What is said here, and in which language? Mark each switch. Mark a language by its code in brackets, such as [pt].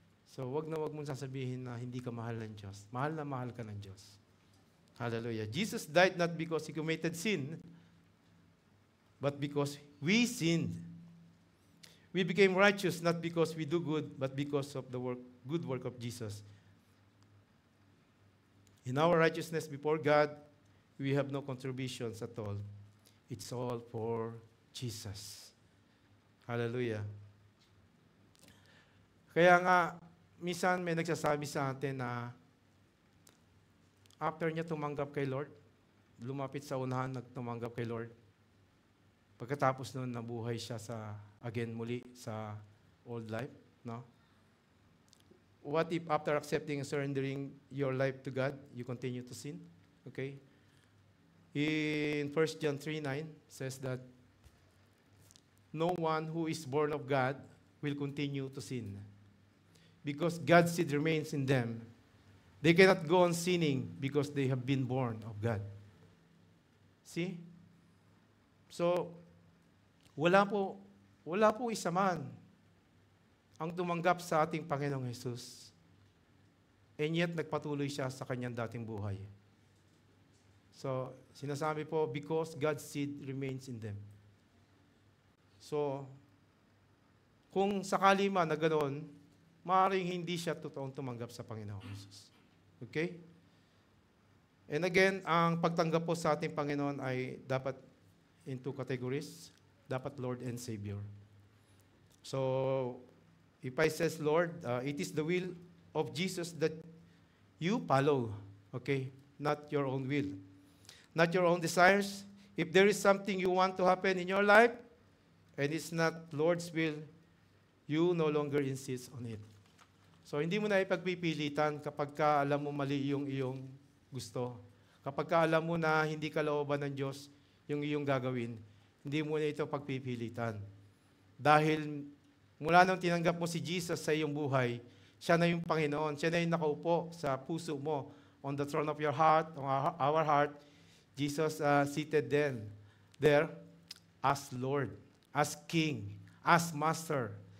[tl] So wag mong sasabihin na hindi ka mahal ng Diyos. Mahal na mahal ka ng Diyos. Hallelujah. [en] Jesus died not because He committed sin, but because we sinned. We became righteous not because we do good, but because of the good work of Jesus. In our righteousness before God, we have no contributions at all. It's all for Jesus. Hallelujah. [tl] Kaya nga, minsan may nagsasabi sa atin na after niya tumanggap kay Lord, lumapit sa unahan, nagtumanggap kay Lord. Pagkatapos noon, nabuhay siya muli sa old life, no? [en] What if after accepting and surrendering your life to God, you continue to sin? Okay? In 1 John 3:9 says that no one who is born of God will continue to sin. Because God's seed remains in them. They cannot go on sinning because they have been born of God. See? [tl] So, wala po isa man ang tumanggap sa ating Panginoong Jesus. [en] And yet, [tl] nagpatuloy siya sa kanyang dating buhay. [en] So, [tl] sinasabi po, [en] because God's seed remains in them. [tl] So, kung sakali man na ganoon, maaaring hindi siya totoong tumanggap sa Panginoong Jesus. Okay? And again, ang pagtanggap po sa ating Panginoon ay dapat [en] in two categories. [tl] Dapat Lord and Savior. [en] So, if I says Lord, it is the will of Jesus that you follow. Okay? Not your own will. Not your own desires. If there is something you want to happen in your life, and it's not Lord's will, you no longer insist on it. [tl] So, hindi mo na ipagpipilitan kapag ka alam mo mali yung iyong gusto. Kapag ka alam mo na hindi kalooban ng Diyos yung iyong gagawin, hindi mo na ito pagpipilitan. Dahil mula nung tinanggap mo si Jesus sa iyong buhay, siya na yung Panginoon. Siya na yung nakaupo sa puso mo. [en] On the throne of your heart, on our heart, Jesus seated there as Lord, as King, as Master.